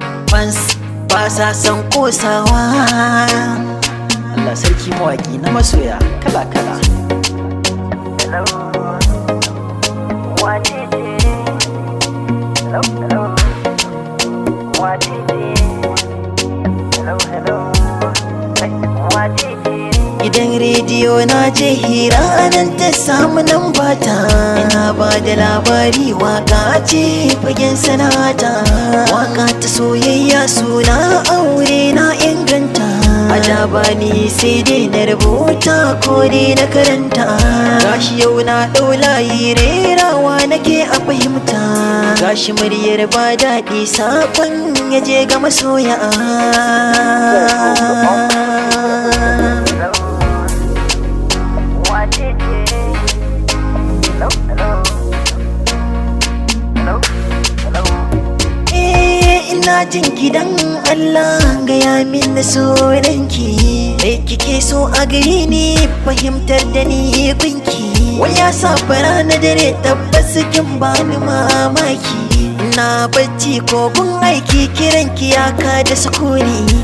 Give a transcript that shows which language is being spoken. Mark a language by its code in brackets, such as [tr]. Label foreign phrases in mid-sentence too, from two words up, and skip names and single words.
[ha] Fans ba sa son kosawa. Allah sarki mawaƙi na masoya kala-kala. [en] Hello, what is it? Hello, hello. What is it? Hello, hello. Hey, what is it? [ha] Gidan rediyo na je hira a nan ta samu lamba ta. Ina ba da labari waka ce fagen sana'ata. Waka ta soyayya suna aure na inganta. A da ba ni sai dai na rubuta ko dai na karanta. Gashi yau na ɗau layi rerawa nake a fahimta. Gashi muryar ba daɗi saƙon ya je ga masoya. [en] Hello, what is it? Hello, hello. Hello, hello. [ha] Eh, ina jin gidan Allah gaya min sunanki. Me kike so a gare ni fahimtar da ni gunki. Wai ya sa fara na dare tabbas kin bani mamaki. Ina bacci ko gun aiki kiranki ya ka da sukuni.